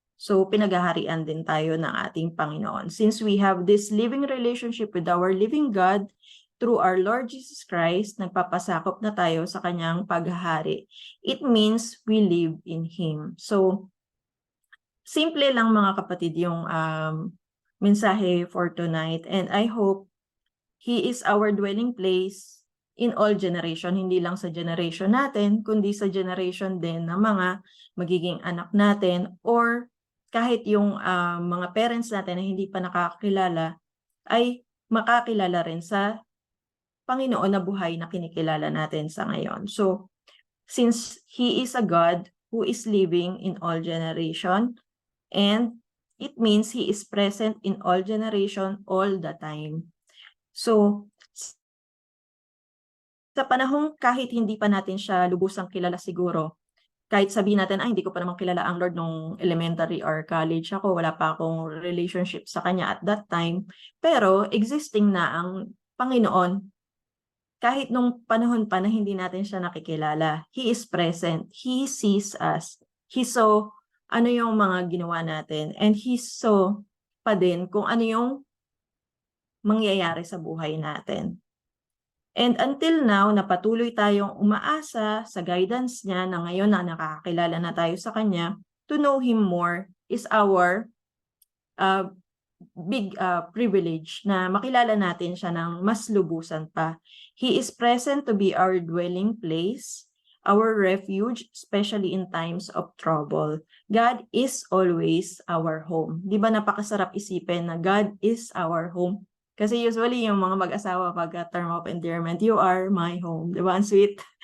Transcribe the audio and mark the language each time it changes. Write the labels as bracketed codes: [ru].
[tl] So pinaghaharian din tayo ng ating Panginoon. [en] Since we have this living relationship with our living God, through our Lord Jesus Christ, [tl] nagpapasakop na tayo sa Kanyang paghahari. [en] It means we live in Him. So, [tl] simple lang mga kapatid yung mensahe [en] for tonight. And I hope He is our dwelling place in all generation. [tl] Hindi lang sa generation natin, kundi sa generation din ng mga magiging anak natin or kahit yung mga parents natin na hindi pa nakakilala ay makakilala rin sa Panginoon na buhay na kinikilala natin sa ngayon. [en] So, since He is a God who is living in all generation, and it means He is present in all generation all the time. [tl] So, sa panahong kahit hindi pa natin siya lubusang kilala siguro, kahit sabihin natin, hindi ko pa naman kilala ang Lord nung elementary or college ako, wala pa akong relationship sa Kanya [en] at that time, [tl] pero existing na ang Panginoon. Kahit nung panahon pa na hindi natin siya nakikilala, [en] He is present. He sees us. He saw [tl] ano yung mga ginawa natin. [en] And He saw [tl] pa din kung ano yung mangyayari sa buhay natin. And until now, napatuloy tayong umaasa sa guidance niya na ngayon na nakakakilala na tayo sa Kanya, [en] to know Him more is our big privilege [tl] na makilala natin siya ng mas lubusan pa. [en] He is present to be our dwelling place, our refuge, especially in times of trouble. God is always our home. [tl] Di ba napakasarap isipin na [en] God is our home? [tl] Kasi usually yung mga mag-asawa pag term of endearment, [en] you are my home. [tl] Di ba? Ang sweet.